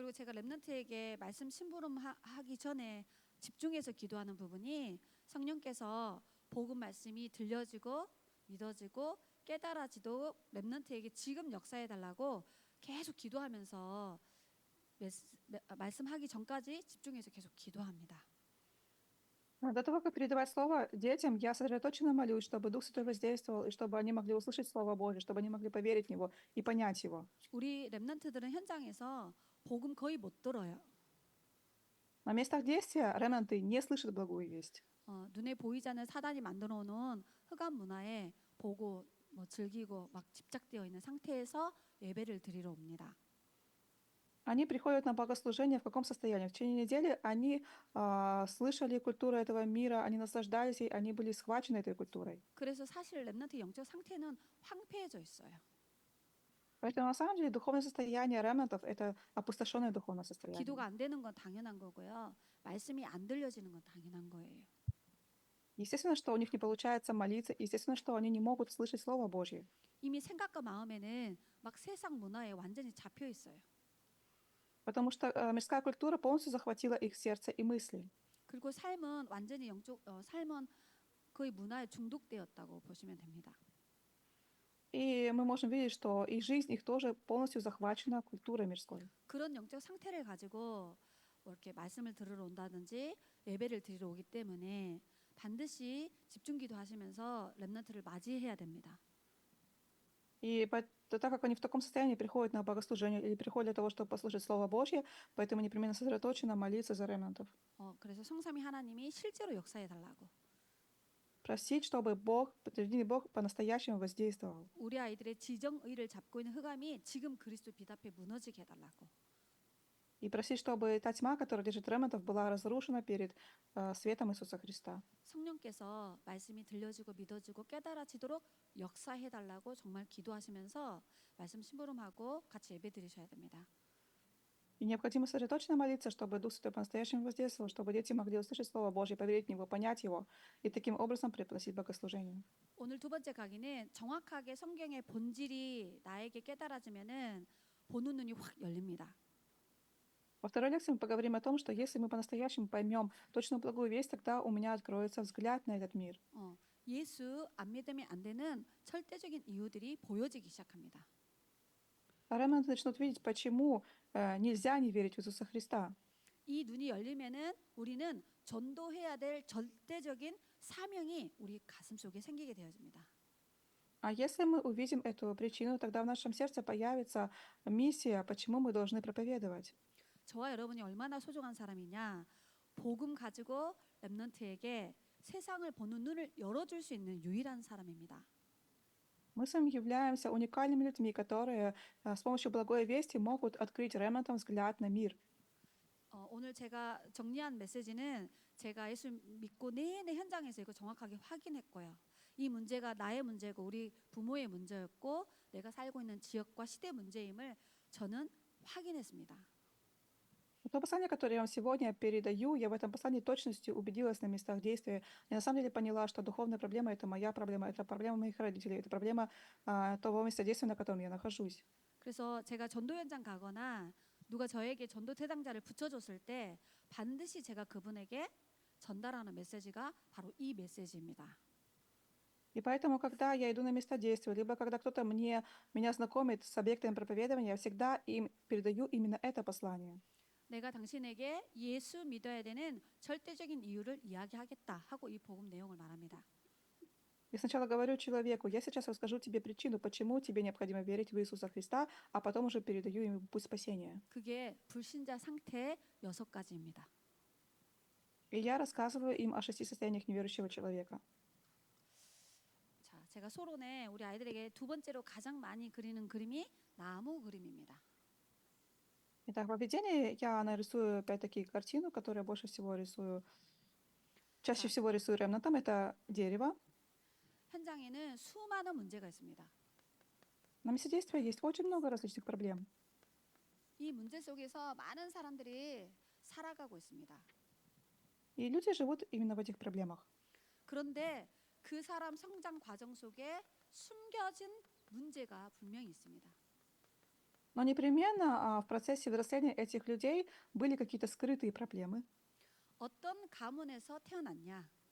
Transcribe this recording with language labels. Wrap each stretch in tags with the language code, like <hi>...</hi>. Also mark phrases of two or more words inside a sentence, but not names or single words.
<ko>그리고 제가 렘넌트에게 말씀 심부름하기 전에 집중해서 기도하는 부분이 성령께서 복음 말씀이 들려지고 믿어지고 깨달아지도록 렘넌트에게 지금 역사해 달라고 계속 기도하면서 말씀하기 전까지 집중해서 계속 기도합니다.</ko> <ru>До того, как передавать слово детям, я сосредоточенно молюсь, чтобы Дух Святой воздействовал, и чтобы они могли услышать Слово Божье, чтобы они могли поверить в него и понять его.</ru> <ko>우리 렘넌트들은 현장에서 복음 거의 못 들어요.</ko> <ru>На местах действия ремнанты не слышат благую весть.</ru> <ko>눈에 보이지 않는 사단이 만들어 놓은 흑암 문화에 보고 즐기고 막 집착되어 있는 상태에서 예배를 드리러 옵니다.</ko> <ru>Они приходят на богослужение в каком состоянии? В течение недели они слышали культуру этого мира, они наслаждались ей, они были схвачены этой культурой.</ru> <ko>그래서 사실 렘넌트 영적 상태는 황폐해져 있어요.</ko> <ru>Поэтому на самом деле духовное состояние ремнантов — это опустошенное духовное состояние.</ru> <ko>기도가 안 되는 건 당연한 거고요. 말씀이 안 들려지는 건 당연한 거예요.</ko> <ru>Естественно, что у них не получается молиться, естественно, что они не могут слышать Слово Божье.</ru> <ko>이미 생각과 마음에는 막 세상 문화에 완전히 잡혀 있어요.</ko> <ru>Потому что мирская культура полностью захватила их сердце и мысли.</ru> <ko>그리고 삶은 완전히 삶은 거의 문화에 중독되었다고 보시면 됩니다.</ko> <ru>И мы можем видеть, что и жизнь их тоже полностью захвачена культурой мирской.</ru> <ko>그런 영적 상태를 가지고 이렇게 말씀을 들으러 온다든지 예배를 드리러 오기 때문에 반드시 집중기도 하시면서 렘넌트를 맞이해야 됩니다.</ko> <ru>И так как они в таком состоянии приходят на богослужение или приходят для того, чтобы послушать Слово Божье, поэтому непременно сосредоточенно молиться за ремнантов.</ru> <ko>그래서 성삼위 하나님이 실제로 역사해 달라고.</ko> <ru>Просить, чтобы Бог, подтвержденный Бог, по-настоящему воздействовал.</ru> <ko>우리 아이들의 지정의를 잡고 있는 흑암이 지금 그리스도 빛 앞에 무너지게 해달라고.</ko> <ru>И просить, чтобы та тьма, которая держит ремнантов, была разрушена перед светом Иисуса Христа.</ru> <ko>성령께서 말씀이 들려지고 믿어지고 깨달아지도록 역사해 달라고 정말 기도하시면서 말씀 심부름하고 같이 예배 드리셔야 됩니다.</ko> <ru>И необходимо сосредоточенно молиться, чтобы Дух Святой по-настоящему воздействовал, чтобы дети могли услышать Слово Божье, поверить в него, понять его и таким образом пригласить богослужение.</ru> <ko>오늘 두 번째 강의는 정확하게 성경의 본질이 나에게 깨달아지면은 보는 눈이 확 열립니다.</ko> <ru>Во второй лекции мы поговорим о том, что если мы по-настоящему поймем точную благую весть, тогда у меня откроется взгляд на этот мир.</ru> <ko>예수 안 믿으면 안 되는 절대적인 이유들이 보여지기 시작합니다.</ko> <ru>А ремнанты начнут видеть, почему нельзя не верить в Иисуса Христа.</ru> <ko>이 눈이 열리면은 우리는 전도해야 될 절대적인 사명이 우리 가슴 속에 생기게 되어집니다.</ko> <ru>А если мы увидим эту причину, тогда в нашем сердце появится миссия, почему мы должны проповедовать.</ru> <ko>저와 여러분이 얼마나 소중한 사람이냐. 복음 가지고 렘넌트에게 세상을 보는 눈을 열어줄 수 있는 유일한 사람입니다.</ko> <ru>Мы с вами являемся уникальными людьми, которые с помощью благой вести могут открыть ремнантам взгляд на мир.</ru> <ko>오늘 제가 정리한 메시지는 제가 예수 믿고 내내 현장에서 이거 정확하게 확인했고요. 이 문제가 나의 문제고 우리 부모의 문제였고 내가 살고 있는 지역과 시대 문제임을 저는 확인했습니다.</ko> <ru>То послание, которое я вам сегодня передаю, я в этом послании точностью убедилась на местах действия. Я на самом деле поняла, что духовная проблема — это моя проблема, это проблема моих родителей, это проблема того места действия, на котором я нахожусь.</ru> <ko>그래서 제가 전도 현장 가거나 누가 저에게 전도 대상자를 붙여줬을 때 반드시 제가 그분에게 전달하는 메시지가 바로 이 메시지입니다.</ko> <ru>И поэтому, когда я иду на места действия, либо когда кто-то меня знакомит с объектами проповедования, я всегда им передаю именно это послание.</ru> <ko>내가 당신에게 예수 믿어야 되는 절대적인 이유를 이야기하겠다 하고 이 복음 내용을 말합니다.</ko> <ru>Я сначала говорю человеку, я сейчас расскажу тебе причину, почему тебе необходимо верить в Иисуса Христа, а потом уже передаю ему путь спасения.</ru> <ko>그게 불신자 상태 6가지입니다.</ko> <ru>И я рассказываю им о 6 состояниях неверующего человека.</ru> <ko>자, 제가 소론에 우리 아이들에게 두 번째로 가장 많이 그리는 그림이 나무 그림입니다.</ko> <ru>Итак, в поведении я нарисую опять-таки картину, которую больше всего рисую, чаще всего рисую ремнантом, это дерево.</ru> <ko>현장에는 수많은 문제가 있습니다.</ko> <ru>На месте действия есть очень много различных проблем.</ru> <ko>이 문제 속에서 많은 사람들이 살아가고 있습니다.</ko> <ru>И люди живут именно в этих проблемах.</ru> <ko>그런데 그 사람 성장 과정 속에 숨겨진 문제가 분명히 있습니다.</ko> <ru>Но непременно в процессе взросления этих людей были какие-то скрытые проблемы.</ru> <ko>어떤 가문에서 태어났냐?</ko>